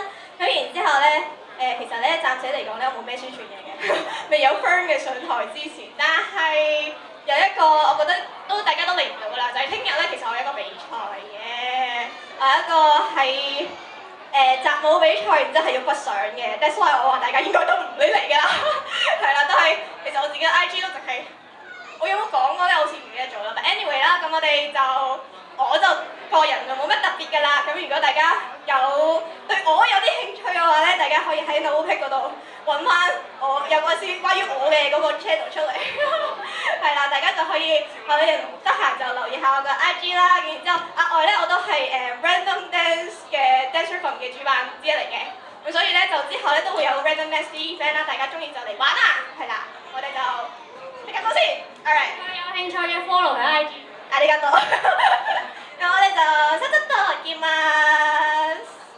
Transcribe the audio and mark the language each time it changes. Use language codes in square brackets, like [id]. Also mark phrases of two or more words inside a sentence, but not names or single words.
[yue] 咁然之後咧，其實咧暫時嚟講咧，我冇咩宣傳嘢嘅，未有 firm 嘅上台之前，但係有一個我覺得大家都嚟唔到啦，就係聽日咧，其實我有一個比賽嘅，我有一個係習舞比賽，然之後係要北上嘅 ， [en] that's why [yue] 我話大家應該都唔會嚟㗎啦，係啦，但係其實我自己嘅 IG 都淨係。我有冇講過咧？好似唔記得咗啦。但 anyway 啦，咁我就個人就冇乜特別㗎啦。咁如果大家對我有啲興趣嘅話咧，大家可以喺 NoPick 嗰度揾翻我有個關於我嘅嗰個 channel 出嚟。係啦，大家就可以得閒就留意下我嘅 IG 啦。然之後額外咧，我都係Random Dance 嘅 Dancer From 嘅主辦之一嚟嘅。咁所以咧就之後咧都會有 Random Dance event 啦，大家中意就嚟玩啦。係啦，我哋就咁多先。Alright。有興趣嘅 follow 佢 IG。 [ja] ありがとう。 [yue] 咁我哋就 [ja] さっさと行きます。